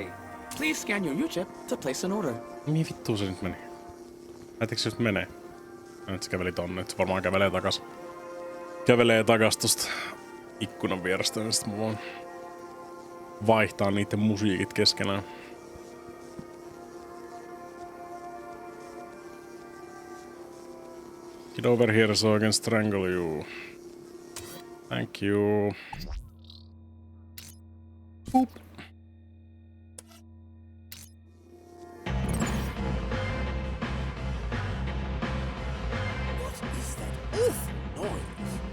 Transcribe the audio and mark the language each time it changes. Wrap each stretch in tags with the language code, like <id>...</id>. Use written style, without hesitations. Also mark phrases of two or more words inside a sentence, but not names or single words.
<en>Please scan your U-chip to place an order.</en> <fi>Mihin vittuun se nyt meni? Näettekö se just menee? Nyt se käveli tonne, nyt se varmaan kävelee takas. Kävelee takas tosta ikkunan vierestä, niin sit mä voin vaihtaa niitten musiikit keskenään.</fi> <en>Get over here so I can strangle you. Thank you. Boop. What is that awful noise?</en>